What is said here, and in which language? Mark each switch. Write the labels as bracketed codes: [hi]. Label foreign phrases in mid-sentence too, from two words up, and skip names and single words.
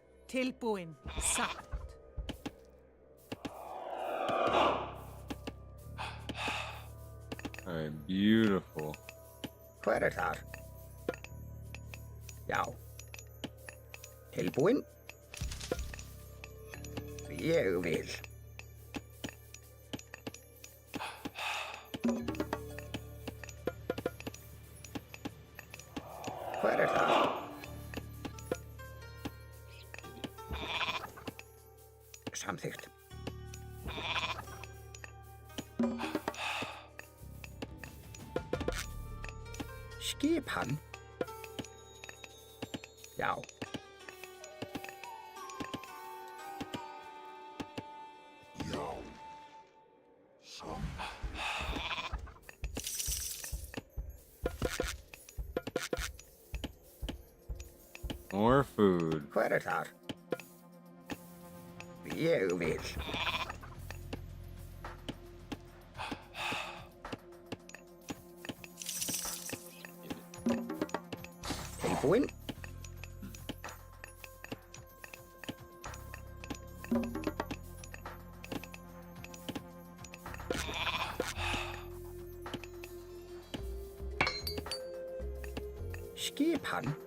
[is] Tilbúin. Satt. [en] All right, beautiful. [is] Hver þar? Já. Tilbúin? Ég vil. Hver þar? Samþykkt. Skipan? Já. [en] More food. [is] Hver þar? Ég vil. Tilbúin? Skipan?